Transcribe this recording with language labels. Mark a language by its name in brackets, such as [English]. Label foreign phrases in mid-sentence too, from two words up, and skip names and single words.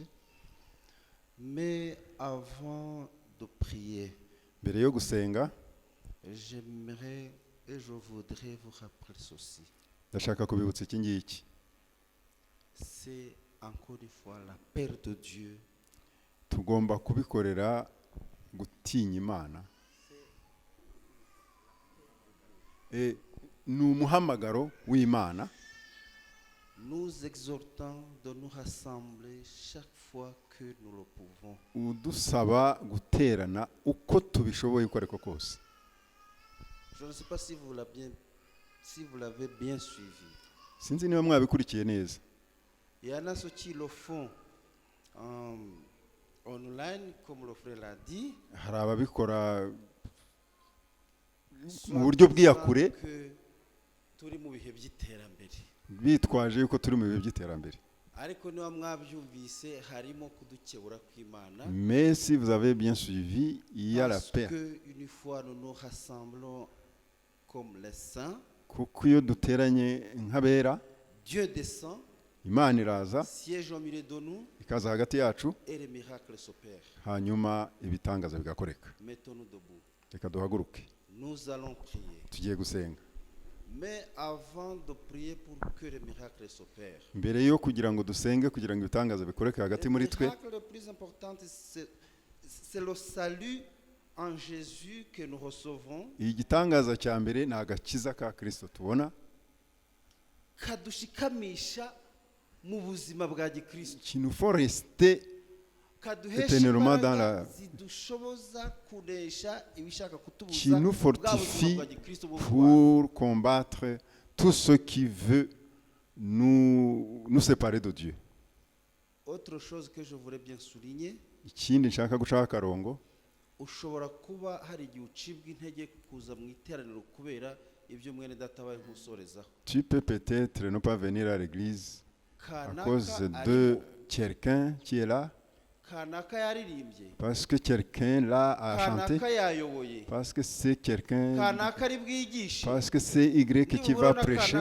[French] Mais avant de prier, j'aimerais et je voudrais vous rappeler ceci. C'est encore une fois la paix de Dieu. [Kinyarwanda] Tugomba kubikorera gutinya Imana. Ni umuhamagaro w'Imana. [French] Nous exhortons de nous rassembler chaque fois que nous le pouvons. [Kinyarwanda] Udusaba guterana uko tubishoboye uko ariko kose. [French] Je ne sais pas si vous l'avez bien suivi. [Kinyarwanda] Sinzi niba mwabikurikiye neza. [French] Il y en a ceux qui le font online, comme le frère l'a dit. [Kinyarwanda] Hari ababikora mu buryo bw'iyakure. Turi mu bihe by'iterambere. Bitwaje yuko turi mu bihe by'iterambere. Ariko niba mwabyumvise harimo kudukebura kw'Imana. [French] Mais si vous avez bien suivi, il y a la paix. Parce que une fois nous nous rassemblons comme les saints, [Kinyarwanda] kuko iyo duteranye nk'abera, [French] Dieu descend, [Kinyarwanda] Imana iraza, [French] siège au milieu de nous, [Kinyarwanda] ikaza hagati yacu, [French] et les miracles s'opèrent. [Kinyarwanda] hanyuma ibitangaza bigakoreka. [French] Mettons-nous debout. [Kinyarwanda] Reka duhaguruke. [French] Nous allons prier. [Kinyarwanda] Tugiye gusenga. [French] Mais avant de prier pour que les miracles s'opèrent, [Kinyarwanda] mbere yo kugira ngo dusenge kugira ngo ibitangaza bikoreke hagati muri twe, [French] le miracle le plus important c'est le salut en Jésus que nous recevons. [Kinyarwanda] Igitangaza cya mbere ni agakiza ka Kristo tubona, kadushikamisha mu buzima bwa gikristo, [French] qui nous faut rester éternellement dans la, qui nous fortifie pour combattre tout ce qui veut nous séparer de Dieu. Autre chose que je voudrais bien souligner, [Kinyarwanda] ikindi nshaka gushaka akarongo, ushobora kuba hari igihe ucibwa intege kuza mu iteraniro kubera ibyo mwene data baye nkusorezaho. [French] Tu peux peut-être ne pas venir à l'église à cause de quelqu'un qui est là, parce que quelqu'un là a chanté, parce que c'est quelqu'un, parce que c'est Y qui va prêcher.